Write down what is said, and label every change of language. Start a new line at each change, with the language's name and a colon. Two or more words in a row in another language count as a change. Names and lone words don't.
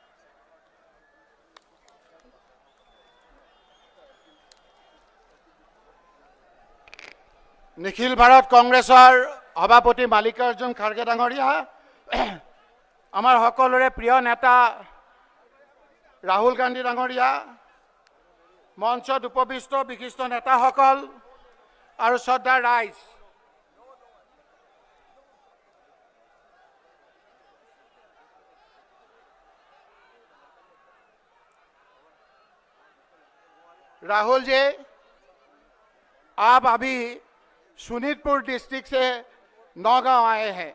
Assamese: নিখিল ভাৰত কংগ্ৰেছৰ সভাপতি মল্লিকাৰ্জুন খাৰ্গে ডাঙৰীয়া, আমাৰ সকলোৰে প্ৰিয় নেতা ৰাহুল গান্ধী ডাঙৰীয়া, মঞ্চত উপবিষ্ট বিশিষ্ট নেতাসকল আৰু শ্ৰদ্ধাৰ ৰাইজ,
Hindi: राहुल जी, आप अभी शोणितपुर डिस्ट्रिक्ट से नौगांव आए हैं।